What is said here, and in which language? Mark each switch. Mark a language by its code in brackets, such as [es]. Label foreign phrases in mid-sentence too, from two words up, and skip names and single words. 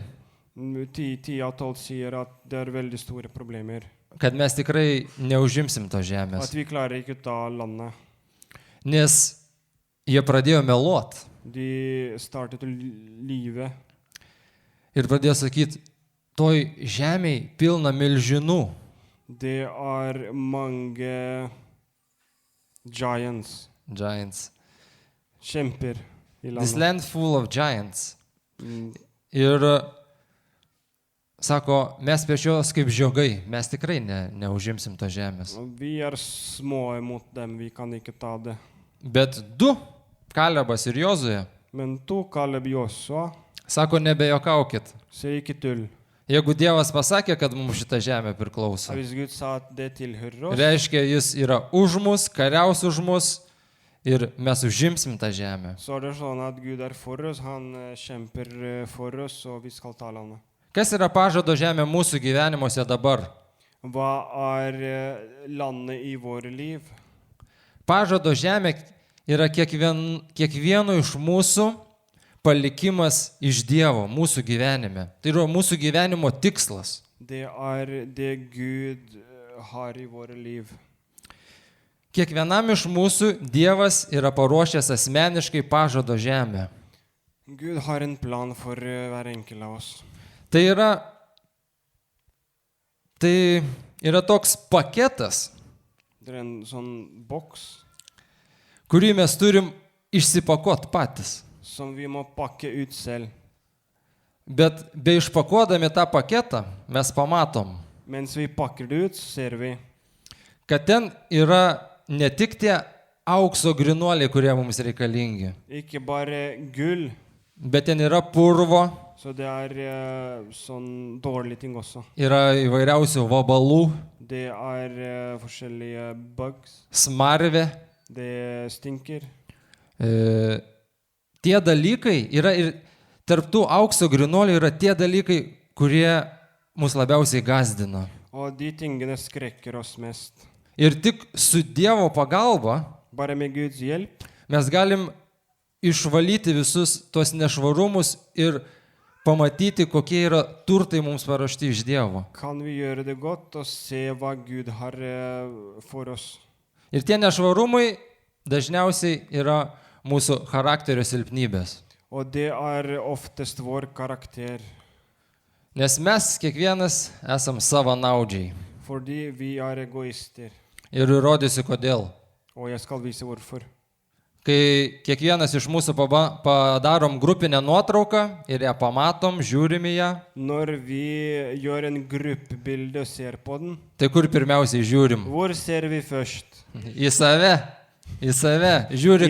[no] 10 av 12 sier at det veldig store problemer. [lt] kad mes tikrai neužimsim to At žemės. [no] vi klarer ikke å ta landet. [lt] Nes jie pradėjo meluot [no] De startet å lyve. [lt] ir pradėjo sakyti, toj žemėj pilna milžinų. [no] Det mange giants, Giants. kjemper i This landet. [en] land full of giants. Mm. [lt] Ir sako, mes prieš juos kaip žiogai, mes tikrai neužimsim to žemės. [no] Vi små mot dem, vi kan ikke ta det. [lt] Bet du, Kalebas ir Jozuė, [no] Men to Kaleb Josua [lt] sako, nebejokaukit. [no] ser ikke tull. [lt] Jeigu Dievas pasakė, kad mums šitą žemę priklauso, [no] Hvis Gud sa at det tilhører oss, [lt] reiškia, jis yra už mus, kariaus už mus ir mes užimsim tą žemę. [no] så det sånn at Gud for oss, han kjemper for oss, og vi skal ta landet. [lt] Kas yra pažado žemė mūsų gyvenimuose dabar? [no] Hva landet i våre liv? [lt] Pažado žemė yra kiekvieno iš mūsų palikimas iš Dievo mūsų gyvenime. Tai yra mūsų gyvenimo tikslas. [no] Det det Gud har i våre liv. [lt] Kiekvienam iš mūsų Dievas yra paruošęs asmeniškai pažado žemę. [no] Gud har en plan for hver enkelt av oss. [lt] Tai yra toks paketas, [no] Det er en sånn boks [lt] kurį mes turim išsipakot patys. [no] som vi må pakke ut selv. [lt] Bet be išpakuodami tą paketą mes pamatom, [no] Mens vi pakker det ut, så ser vi [lt] kad ten yra ne tik tie aukso grinuoliai, kurie mums reikalingi, [no] ikke bare gull, [lt] bet ten yra purvo, [no] så det er sånn dårlige ting også. [lt] yra įvairiausių vabalų, [no] Det er forskjellige bugs. [lt] smarvė. [no] Det stinker. [lt] Tie dalykai yra ir tarptų aukso grinuolių yra tie dalykai, kurie mus labiausiai gazdina. [no] Og de tingene skrekker oss mest. [lt] Ir tik su Dievo pagalba [no] Bare med Guds hjelp [lt] mes galim išvalyti visus tuos nešvarumus ir pamatyti, kokie yra turtai mums paruošti iš Dievo. [no] kan vi gjøre det godt og se hva Gud har for oss. [lt] Ir tie nešvarumai dažniausiai yra mūsų charakterio silpnybės. [no] Og det er oftest vår karakter, [lt] Nes mes kiekvienas esam savanaudžiai. [no] fordi vi er egoister. [lt] Ir įrodysiu kodėl. [no] Og jeg skal vise hvorfor. [lt] Kai kiekvienas iš mūsų padarom grupinę nuotrauką ir ją pamatom, žiūrim į ją, [no] Når vi gjør en gruppebilde og ser på den, [lt] tai kur pirmiausiai žiūrim? [no] hvor ser vi først? [lt] Į save. Į save. Žiūri,